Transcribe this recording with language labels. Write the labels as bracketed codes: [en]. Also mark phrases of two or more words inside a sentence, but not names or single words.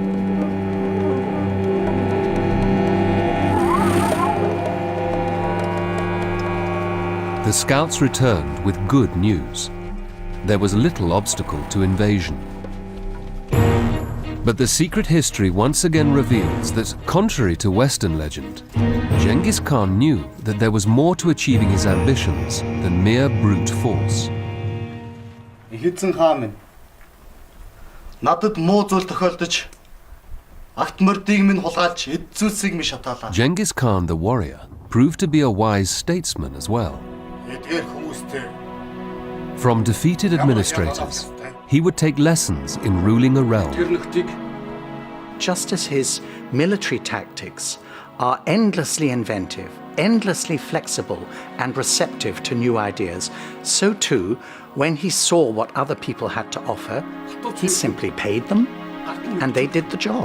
[en] The scouts returned with good news. There was little obstacle to invasion. But the secret history once again reveals that, contrary to Western legend, Genghis Khan knew that there was more to achieving his ambitions than mere brute force. [mn] Эхэдсэн хаан минь. Надад муу зүйл тохиолдож, агт мөрдийг минь хулгайлж, эд зүйлсийг минь шатаалаа. [en] Genghis Khan the warrior proved to be a wise statesman as well. [mn] Эдгээр хүмүүстэй [en] From defeated administrators, he would take lessons in ruling a realm. Just as his military tactics are endlessly inventive, endlessly flexible and receptive to new ideas, so too, when he saw what other people had to offer, he simply paid them and they did the job.